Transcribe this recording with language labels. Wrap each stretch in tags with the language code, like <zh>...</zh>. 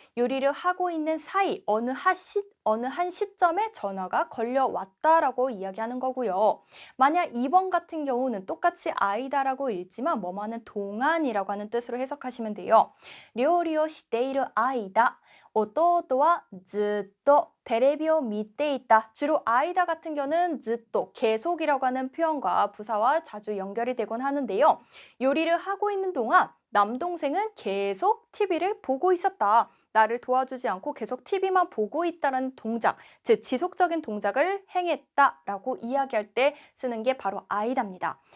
<ko>요리를 하고 있는 사이 어느 한 시점에 전화가 걸려왔다라고 이야기하는 거고요. 만약 2번 같은 경우는 똑같이 아이다라고 읽지만 뭐뭐 하는 동안이라고 하는 뜻으로 해석하시면 돼요.</ko> <ja>료리오 시테이루 아이다. 弟は ずっと テレビを見ていた.</ja> <ko>주로 아이다 같은 경우는 ずっと 계속이라고 하는 표현과 부사와 자주 연결이 되곤 하는데요. 요리를 하고 있는 동안 남동생은 계속 TV를 보고 있었다. 나를 도와주지 않고 계속 TV만 보고 있다는 동작, 즉 지속적인 동작을 행했다라고 이야기할 때 쓰는 게 바로 아이다입니다.</ko>